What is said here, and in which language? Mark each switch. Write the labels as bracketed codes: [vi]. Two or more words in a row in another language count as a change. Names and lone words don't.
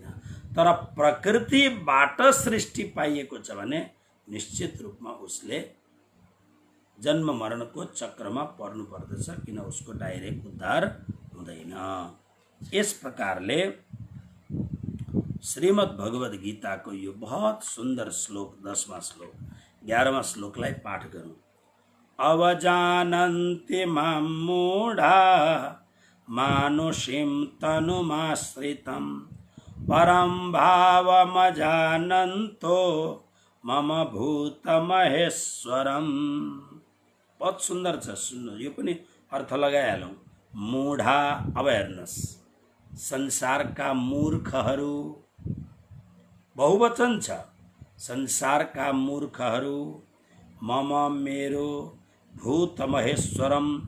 [ne] तर प्रकृतिबाट सृष्टि पाइएको छ भने निश्चित रूपमा उसले जन्म मरणको चक्रमा पर्नु पर्दछ, किन उसको डाइरेक्ट उद्धार हुँदैन। यस प्रकारले श्रीमद् भगवद गीताको यो [hi] बहुत सुन्दर [ne] श्लोक 10वां श्लोक 11वां श्लोकलाई पाठ गरौँ। [sa] अवजानन्ति मां मूढा मानुषीं तनुमाश्रितं परं भावमजानन्तो मम भूतमहेश्वरम। [hi] बहुत सुन्दर [ne] छ, सुन्नु, यो पनि अर्थ लगाइहालौँ। मूढा अवेयरनेस, संसारका मूर्खहरू, बहुवचन छ, संसारका मूर्खहरू, मम मेरो, [sa] भूत महेश्वरम,